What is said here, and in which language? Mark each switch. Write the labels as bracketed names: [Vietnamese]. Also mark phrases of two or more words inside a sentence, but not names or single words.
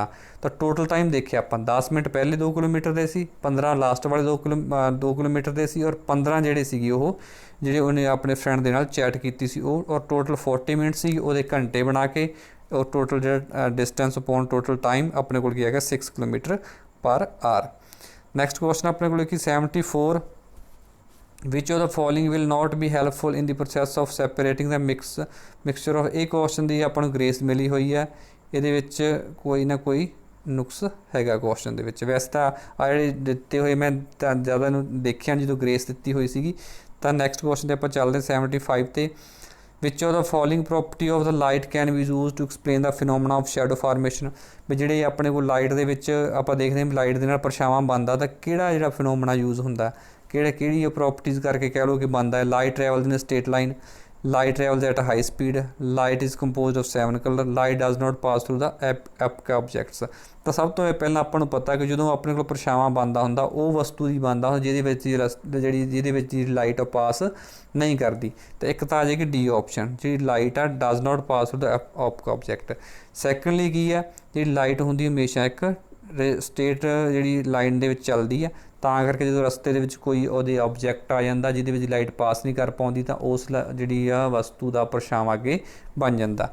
[Punjabi] ਤਾਂ [English] total time [Punjabi] ਦੇਖਿਆ ਆਪਾਂ, 10 ਮਿੰਟ ਪਹਿਲੇ 2 ਕਿਲੋਮੀਟਰ ਦੇ ਸੀ, 15 ਲਾਸਟ ਵਾਲੇ 2 ਕਿਲੋਮੀਟਰ ਦੇ ਸੀ, ਔਰ 15 ਜਿਹੜੇ ਸੀਗੇ ਉਹ ਜਿਹੜੇ ਉਹਨੇ ਆਪਣੇ ਫਰੈਂਡ ਦੇ ਨਾਲ ਚੈਟ ਕੀਤੀ ਸੀ ਉਹ, ਔਰ ਟੋਟਲ 40 ਮਿੰਟ ਸੀ। ਉਹਦੇ ਘੰਟੇ ਬਣਾ ਕੇ ਔਰ ਟੋਟਲ ਜਿਹੜਾ [English] distance upon total time [Punjabi] ਆਪਣੇ ਕੋਲ ਕੀ ਹੈਗਾ, 6 [English] kilometer per hour. next question [Punjabi] ਆਪਣੇ ਕੋਲ ਕੀ 74, [English] which of the following will not be helpful in the process of separating the mixture of। [Punjabi] ਇਹ ਕੁਐਸਚਨ ਦੀ ਆਪਾਂ ਨੂੰ ਗ੍ਰੇਸ ਮਿਲੀ ਹੋਈ ਹੈ, ਇਹਦੇ ਵਿੱਚ ਕੋਈ ਨਾ ਕੋਈ ਨੁਕਸ ਹੈਗਾ ਕੁਐਸਚਨ ਦੇ ਵਿੱਚ। ਵੈਸੇ ਤਾਂ ਆ ਜਿਹੜੇ ਦਿੱਤੇ ਹੋਏ ਮੈਂ ਤਾਂ ਜ਼ਿਆਦਾ ਨੂੰ ਦੇਖਿਆ ਜਦੋਂ ਗ੍ਰੇਸ ਦਿੱਤੀ ਹੋਈ ਸੀਗੀ। ਤਾਂ [English] next question [Punjabi] 'ਤੇ ਆਪਾਂ ਚੱਲਦੇ 75 'ਤੇ। [English] which of the following property of the light can be used to explain the phenomena of shadow formation। [Punjabi] ਵੀ ਜਿਹੜੇ ਆਪਣੇ ਕੋਲ ਲਾਈਟ ਦੇ ਵਿੱਚ ਆਪਾਂ ਦੇਖਦੇ ਹਾਂ ਲਾਈਟ ਦੇ ਨਾਲ ਪਰਛਾਵਾਂ ਬਣਦਾ, ਤਾਂ ਕਿਹੜਾ ਜਿਹੜਾ [English] phenomena use [Punjabi] ਹੁੰਦਾ, ਕਿਹੜੀ ਉਹ ਪ੍ਰੋਪਰਟੀਜ਼ ਕਰਕੇ ਕਹਿ ਲਓ ਕਿ ਬਣਦਾ ਹੈ। [English] light travels in state line, light travels at a high speed, light is composed of 7 color, light does not pass through the opaque objects। [Punjabi] ਤਾਂ ਸਭ ਤੋਂ ਪਹਿਲਾਂ ਆਪਾਂ ਨੂੰ ਪਤਾ ਕਿ ਜਦੋਂ ਆਪਣੇ ਕੋਲ ਪਰਛਾਵਾਂ ਬਣਦਾ ਹੁੰਦਾ ਉਹ ਵਸਤੂ ਦੀ ਬਣਦਾ ਹੁੰਦਾ ਜਿਹਦੇ ਵਿੱਚ [English] light pass [Punjabi] ਨਹੀਂ ਕਰਦੀ। ਤਾਂ ਇੱਕ ਤਾਂ ਆ ਜਾਏਗੀ [English] D option, [Punjabi] ਜਿਹੜੀ ਲਾਈਟ ਆ [English] does not pass through the opaque object. [Punjabi] ਸੈਕੰਡਲੀ ਕੀ ਆ, ਜਿਹੜੀ ਲਾਈਟ ਹੁੰਦੀ ਹਮੇਸ਼ਾ ਇੱਕ ਸਟੇਟ ਜਿਹੜੀ ਲਾਈਨ ਦੇ ਵਿੱਚ ਚੱਲਦੀ ਆ, ਤਾਂ ਕਰਕੇ ਜਦੋਂ ਰਸਤੇ ਦੇ ਵਿੱਚ ਕੋਈ ਉਹਦੇ ਆਬਜੈਕਟ ਆ ਜਾਂਦਾ ਜਿਹਦੇ ਵਿੱਚ [English] light pass [Punjabi] ਨਹੀਂ ਕਰ ਪਾਉਂਦੀ ਤਾਂ ਉਸ ਜਿਹੜੀ ਆ ਵਸਤੂ ਦਾ ਪਰਛਾਵਾਂ ਅੱਗੇ ਬਣ ਜਾਂਦਾ।